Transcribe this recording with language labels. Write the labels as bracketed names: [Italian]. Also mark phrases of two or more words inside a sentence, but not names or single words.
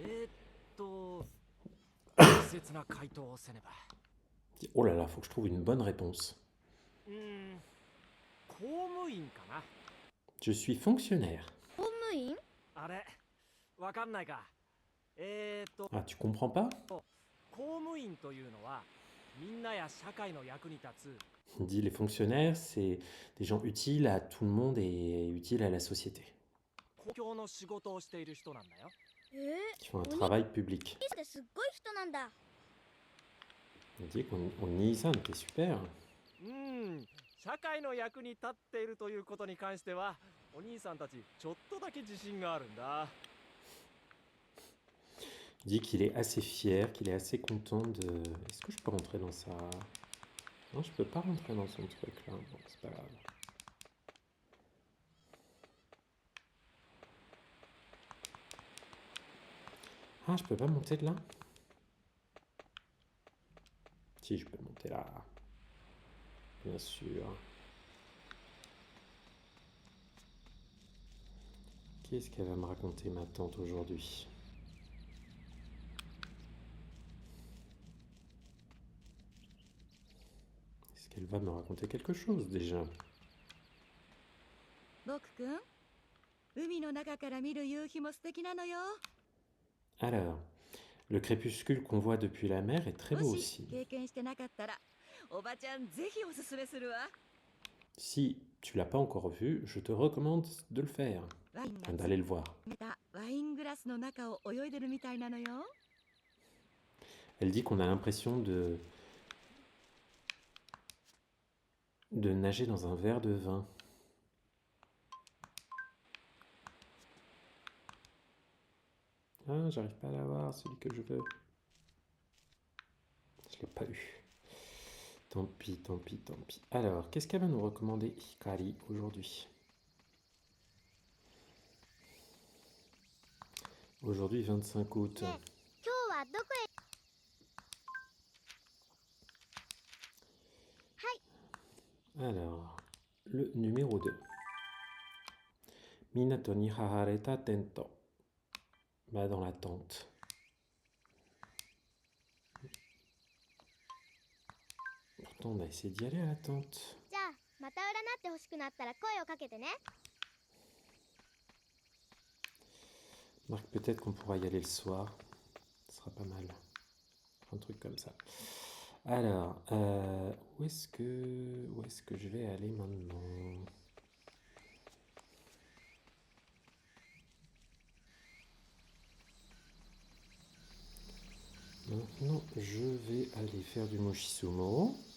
[French] Oh là là, faut que je trouve une bonne réponse. Je suis fonctionnaire. Ah, tu comprends pas? [Japanese] 公務員というのはみんなや社会の役に立つ [French] Il dit les fonctionnaires, c'est des gens utiles à tout le monde et utiles à la société, [Japanese] 公共の仕事をしている人なんだよ。 [French] qui font un [Japanese] お兄 [French] travail public. [Japanese] ってすっごい人なんだ。 [French] Il dit qu'on Nissan, t'es super. [Japanese] 社会の役に立っているということに関してはお兄さんたちちょっとだけ自信があるんだ。 [French] Il dit qu'il est assez fier, qu'il est assez content de... Est-ce que je peux rentrer dans sa... Non, je peux pas rentrer dans son truc là. Bon, c'est pas grave. Ah, je peux pas monter de là? Si, je peux monter là. Bien sûr. Qu'est-ce qu'elle va me raconter, ma tante, aujourd'hui? Est-ce qu'elle va me raconter quelque chose déjà? [Japanese] 僕くん、海の中から見る夕日も素敵なのよ。 [French] Alors, le crépuscule qu'on voit depuis la mer est très beau [Japanese] もし [French] aussi. [Japanese] 経験してなかったら、おばちゃんぜひおすすめするわ。 [French] Si tu l'as pas encore vu, je te recommande de le faire, [Japanese] ワインが [French] enfin, d'aller le voir. [Japanese] 冷めたワイングラスの中を泳いでるみたいなのよ。 [French] Elle dit qu'on a l'impression de nager dans un verre de vin. Ah, j'arrive pas à l'avoir, celui que je veux. Je l'ai pas eu. Tant pis, tant pis, tant pis. Alors, qu'est-ce qu'elle va nous recommander Hikari aujourd'hui? Aujourd'hui, 25 août. [Japanese] ねえ今日はどこへ [French] Alors, le numéro 2. [Japanese] 港に張られたテント. [French] Bah, dans la tente. Pourtant, on a essayé d'y aller à la tente. [Japanese] じゃあまた占ってほしくなったら声をかけてね。 [French] Marc, peut-être qu'on pourra y aller le soir. Ce sera pas mal. Un truc comme ça. Alors, où est-ce que je vais aller maintenant? Maintenant, je vais aller faire du Mochisumo.